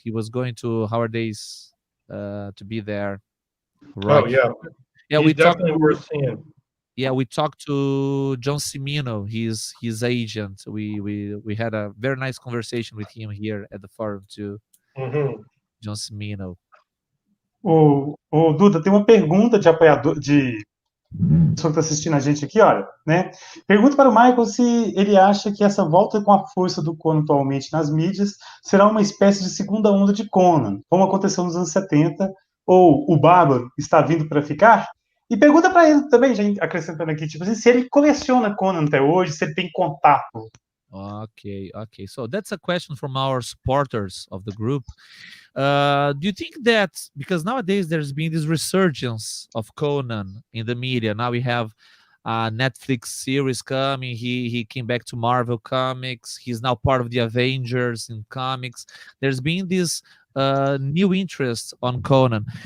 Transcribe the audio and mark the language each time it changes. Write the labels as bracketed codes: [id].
[en] He was going to Howard Days to be there. Right. Oh, yeah. Yeah, He's definitely worth seeing. Yeah, we talked to John Cimino, his agent. We had a very nice conversation with him here at the forum too. John Cimino. [pt] O Duda, tem uma pergunta de apoiador, de pessoa que está assistindo a gente aqui, olha, né? Pergunta para o Michael se ele acha que essa volta com a força do Conan atualmente nas mídias será uma espécie de segunda onda de Conan, como aconteceu nos anos 70, ou o Bárbaro está vindo para ficar? E pergunta para ele também, já acrescentando aqui, tipo assim, se ele coleciona Conan até hoje, se ele tem contato. [en] Okay. So that's a question from our supporters of the group. Do you think that, because nowadays there's been this resurgence of Conan in the media, now we have a Netflix series coming, he came back to Marvel Comics, he's now part of the Avengers in comics, there's been this new interest on Conan.